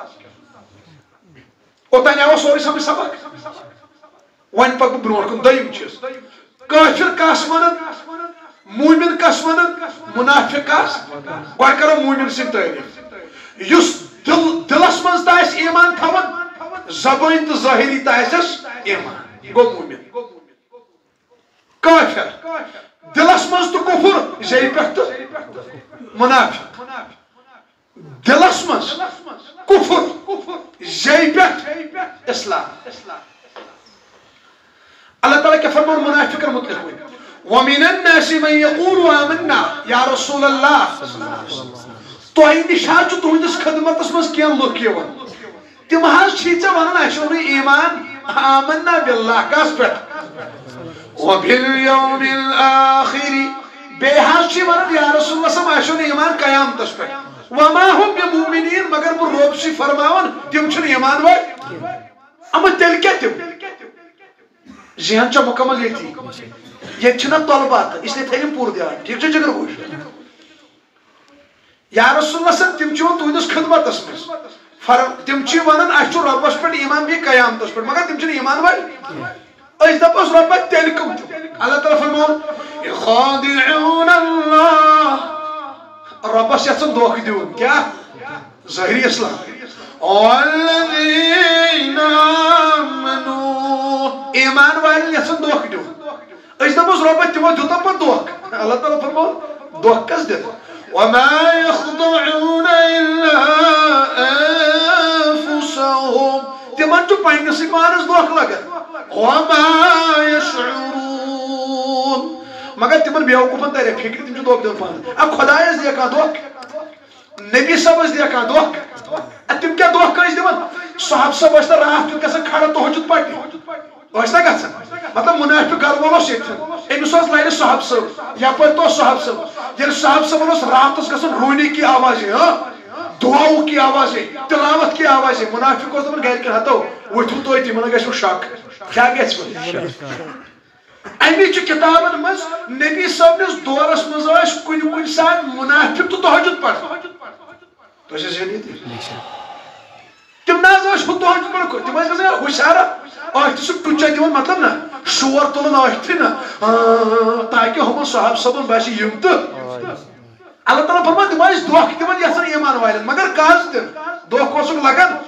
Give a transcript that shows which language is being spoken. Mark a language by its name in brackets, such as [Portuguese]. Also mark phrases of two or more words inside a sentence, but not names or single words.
[Kashmiri] اوٚتانۍ آوا سورُے سمجھ سبق وۄنۍ پکہٕ بہٕ برونٛٹھ کُن دوٚیِم چیٖز کٲفر کس ونان مومن کس ونان منافق کس گۄڈٕ کرو مومن سٕنٛدۍ تعریٖف یُس دلس منٛز تہِ آسہِ ایٖمان تھاوان زبٲنۍ تہٕ ظٲہری تہِ آسٮ۪س ایٖمان گوٚو مومن کٲفر دلس منٛز تہٕ کُفر زیٚیہِ پٮ۪ٹھ تہٕ منافق دلس منٛز کُفر زیٚیہِ پٮ۪ٹھ اسلام اللہ تعالیٰ کیا فرمان منافقن متعلق ہوئی [Arabic] وَمِنَ النَّاسِ مَن يَقُولُ آمَنَّا [Kashmiri] یا رسول اللہ تۄہہِ نِش حظ چھُ تُہنٛدِس خدمتس منٛز کینٛہہ لُکھ یِوان تِم حظ چھی ژےٚ ونان اَسہِ اوٚنُے ایٖمان [Arabic] آمنا باللہ [Kashmiri] کس پٮ۪ٹھ [Arabic] وَبِالْيَوْمِ الْآخِرِ [Kashmiri] بیٚیہِ حظ چھی ونان یا رسول اللہ صٲب اَسہِ اوٚن ایٖمان قیامتس پٮ۪ٹھ [Arabic] وَمَا هُم بِمُؤْمِنِیٖن [Kashmiri] مگر بہٕ رۄب چھُے فرماوان تِم چھِنہٕ ایٖمان وٲلۍ اما تیٚلہِ کیٛاہ تِم ذہن چھا مکمل ییٚتی ییٚتہِ چھِنہ طلبات [Urdu] اس لیے [Kashmiri] تھٲیِم پوٗرٕ دیان ٹھیٖک چھا جگر گوش یا رسول اللہ صٲب تِم چھِ یِوان تُہنٛدِس خدمتس منٛز تِم چھِ ونان اَسہِ چھُ رۄبس پٮ۪ٹھ ایٖمان بیٚیہِ قیامتس پٮ۪ٹھ مگر تِم چھِنہٕ ایٖمان وٲلۍ أسۍ دپوس رۄبا تیٚلہِ کٕم تِم اللہ تعالیٰ فرماوان [Arabic] يُخَادِعُونَ اللَّهَ [Kashmiri] رۄبس یژھان دھوکہٕ دیُن کیٛاہ ظٲہری اسلام [Arabic] وَالَّذِينَ آمَنُوا [Kashmiri] ایٖمان والٮ۪ن یژھان دھوکہٕ دیُن أسۍ دپوس رۄبا تِمو دیُتا پتہٕ دھوکہٕ اللہ تعالیٰ فرماوان دھوکہٕ کس دِتھ [Arabic] وَمَا يَخْدَعُونَ إِلَّا [Kashmiri] أَنفُسَهُمْ تِمن چھُ پننِسٕے پانس دھوکہٕ لگان [Arabic] وَمَا يَشْعُرُونَ [Kashmiri] مگر تِمن بیوقوٗفن ترِ فکرِ تِم چھِ دھوکہٕ دِوان پانس خۄدایس دِیا کانٛہہ دھوکہٕ نبی صٲبس دِیا کانٛہہ دھوکہٕ تِم کیٛاہ دھوکہٕ ٲسۍ دِوان صحاب صٲب ٲسۍ نہٕ راتھ کیُتھ گژھان کھڑا تہجد پرنہِ ٲسۍ نہ گژھان مطلب منافق گھر وول اوس ییٚتھن أمِس اوس لرِ صحاب صٲب یپٲرۍ تو صحاب صٲب ییٚلہِ صحاب صٲبن اوس راتس گژھان [Urdu] روٗنی کی آوازے دعاو کی آوازے تلاوت کی آوازے [Kashmiri] منافق اوس دپان گرِکٮ۪ن ہتو ؤتھِو توتہِ یِمن گژھِوٕ شک کیٛاہ گژھِ امی کتابن مز نبی صٲبنِس دورس مز ٲسۍ کُنہِ کُنہِ ساتہٕ منافق تہٕ تہجد پران تُہۍ چھِو تِم نہ حظ ٲسۍ ہُہ تہجد پران تِم ٲسۍ گژھان ہُشارا أتھۍ سُہ ٹُچا دِوان مطلب نا شور تُلان أتھۍ نا تاکہِ ہُمن صحاب صٲبن باسہِ یِم تہٕ اللہ تعالیٰ فرمان تِم ٲسۍ دھوکہٕ دِوان یژھان ایٖمان والٮ۪ن مگر کز تِم دھوکہٕ اوسُکھ لگان